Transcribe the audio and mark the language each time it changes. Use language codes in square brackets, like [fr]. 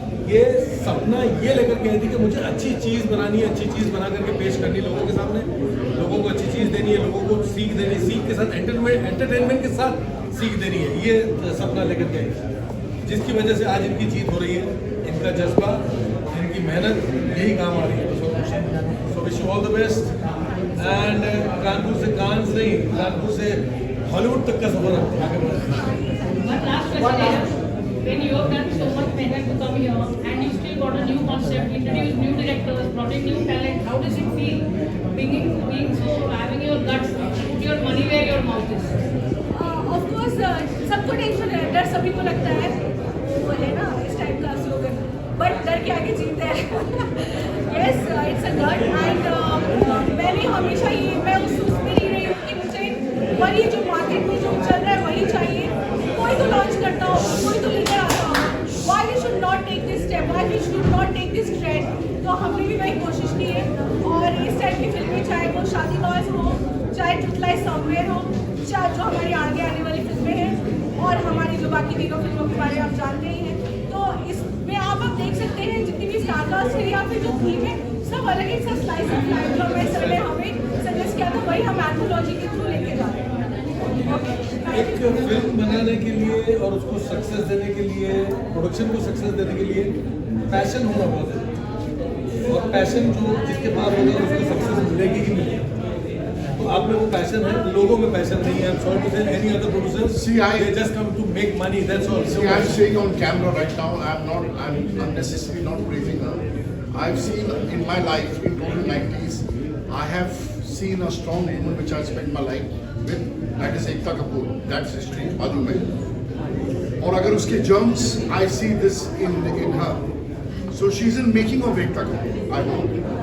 [hi] ये सपना ये लेकर के आई थी कि मुझे अच्छी चीज़ बनानी है, अच्छी चीज़ बना करके पेश करनी लोगों के सामने, लोगों को अच्छी चीज़ देनी है, लोगों को सीख देनी है, सीख के साथ एंटरटेनमेंट के साथ सीख देनी है, ये सपना लेकर के आई, जिसकी वजह से आज इनकी जीत हो रही है, इनका जज्बा, इनकी मेहनत यही काम आ रही है। [en] so wish you all the best [hi] and Kanpur से कांस नहीं, कानपुर से हॉलीवुड तक का सफर आगे बढ़ा। [en] One last question, when you have done so much mehnat to come here and you still got a new concept, introduced new directors, brought in new talent, how does it feel being so, having your guts, put your money where your mouth is? [hi] Of course सबको tension है, डर सभी को लगता है, वो है ना इस टाइप का स्लोगन, बट डर के आगे जीत है। [en] yes it's a gut [hi] and मैंने हमेशा ये मैं उसमें नहीं रही हूँ कि मुझे वही जो मार्केट में जो चल रहा है वही चाहिए, कोई तो लॉन्च करता हो, कोई तो लेकर आता हो, [en] Why we should not take this step, why we should not take this trend. [hi] तो हमने भी वही कोशिश की है और इस टाइप की फिल्में, चाहे वो शादी बॉयज हो, चाहे टुटलाई समवेयर हो, चाहे जो हमारी आगे आने वाली फिल्में हैं और हमारी जो बाकी तीनों फिल्मों के बारे में आप जानते ही हैं, तो इसमें आप देख सकते हैं जितनी भी स्टारकास्ट है या फिर जो थीम है सब अलग ही सा स्लाइस ऑफ लाइफ जो हमें सर ने हमें सजेस्ट किया था वही हम एंथोलॉजी के थ्रू लेके जा रहे हैं। एक फिल्म बनाने के लिए और उसको सक्सेस देने के लिए, प्रोडक्शन को सक्सेस देने के लिए पैशन होना बहुत है, और पैशन जो जिसके पास होगा उसको सक्सेस मिलेगी ही मिलेगी। तो आप में वो पैशन है, लोगों में पैशन नहीं है। [en] Sorry to say any other producers, they just come to make money, that's all. See, I'm saying on camera right now, I'm unnecessarily not praising her. I've seen in my life, in total 90s, I have seen a strong woman which I spent my life with, that is Ekta Kapoor. That's history, [hi] बाजू में। और अगर उसके [en] germs, I see this in her. So she's in making of Ekta Kapoor, I hope.